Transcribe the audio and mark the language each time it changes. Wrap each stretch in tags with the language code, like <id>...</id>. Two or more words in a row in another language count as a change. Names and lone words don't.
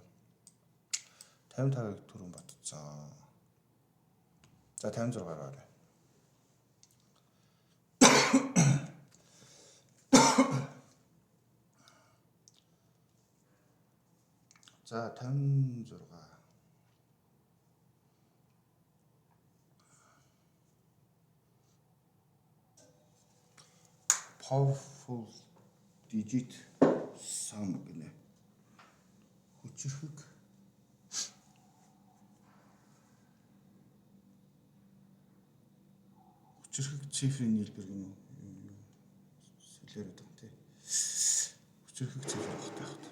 <mn>55-ыг түрүүн бодцсон. За 56 гараа. За 56.</mn> <en>Powerful digit sum гэнэ.</en> <mn>Хүчрхэг цифрын нийлбэр гэнэ. Сэлээр гэдэг тий. Хүчрхэг цифр багтаах.</mn>